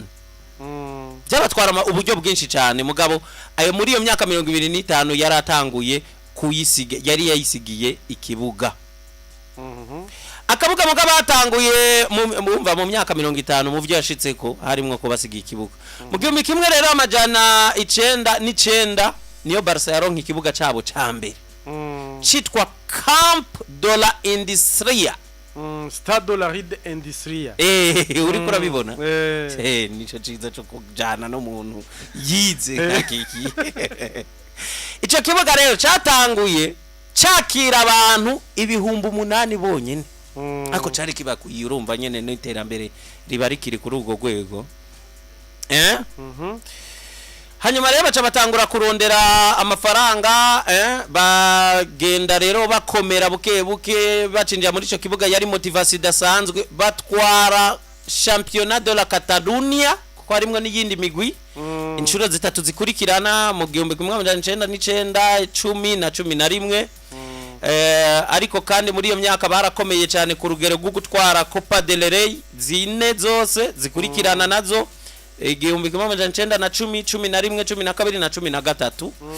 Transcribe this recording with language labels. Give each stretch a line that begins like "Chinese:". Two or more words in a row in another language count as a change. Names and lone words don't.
Rundi: vyabatwara uburyo bwinshi cyane mugabo ayo muri iyo myaka 25 yaratanguye kuyisiga yari yayisigiye ikibuga akabuga mugabo atanguye mu myaka 50 mu vyo yashitseko harimwo ko basigiye ikibuga mu gihe kimwe rero amajana 9 niyo Barca yaronka ikibuga cabo cambere chitwa Camp de la Industria Stade de la Ride Industria uri kurabibona nico ciza cyo kujana no muntu yize nkakiki ico kibuga rero cyatanguye cyakira abantu ibihumbi 8 bonyene ako cari kibakuye urumva nyene n'iterambere riba rikiri kuri ubwo rwego hanyuma rero baca batangura kurondera amafaranga bagenda rero bakomera buke bacinjira muri ico kibuga yari motivation idasanzwe batwara Championnat de la Catalunya ko harimwe n'iyindi migwi inshuro zitatu zikurikirana mu 1999 10 na 11 ariko kandi muri iyo myaka barakomeye cyane ku rugero rwo gutwara Copa del Rey zine zose zikurikirana nazo igihumbi kimwe amajana 9 na 10 11 12 na 13